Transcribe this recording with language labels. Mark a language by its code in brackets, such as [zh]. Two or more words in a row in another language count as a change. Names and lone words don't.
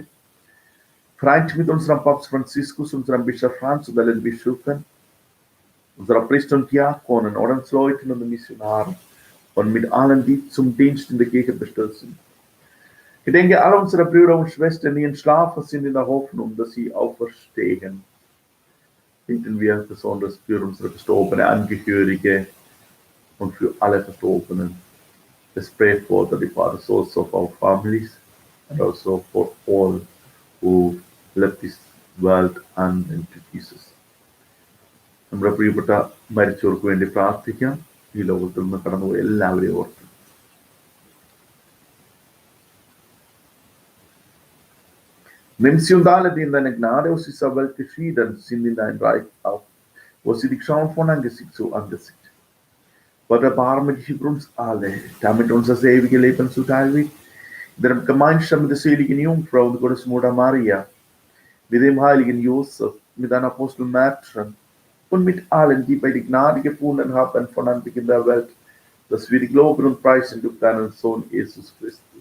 [de] Vereint mit unserem Papst Franziskus, unserem Bischof Franz und allen Bischöfen, unserer Priester und Diakonen, Ordensleuten und Missionaren und mit allen, die zum Dienst in der Kirche bestellt sind. Gedenke alle unserer Brüder und Schwestern, die entschlafen sind in der Hoffnung, dass sie auferstehen. Bitten wir besonders für unsere verstorbenen Angehörige und für alle Verstorbenen. [en] Let's pray for the departed souls of our families and also for all who left this world and into Jesus. [ml] നമ്മുടെ പ്രിയപ്പെട്ട മരിച്ചവർക്ക് വേണ്ടി പ്രാർത്ഥിക്കാം. ഈ ലോകത്തിൽ നിന്ന് കടന്നുപോയി എല്ലാവരെയും ഓർത്ത്. [de] Nimm sie und alle, die in deiner Gnade aus dieser Welt geschieden sind, in dein Reich auf, wo sie dich schauen von Angesicht zu Angesicht. Gott, erbarme dich über uns alle, damit uns das ewige Leben zuteil wird, in der Gemeinschaft mit der seligen Jungfrau und Gottes Mutter Maria, mit dem heiligen Josef, mit deinen Aposteln Märtyrern und mit allen, die bei der Gnade gefunden haben von Anbeginn der Welt, dass wir die glauben und preisen durch deinen Sohn Jesus Christus.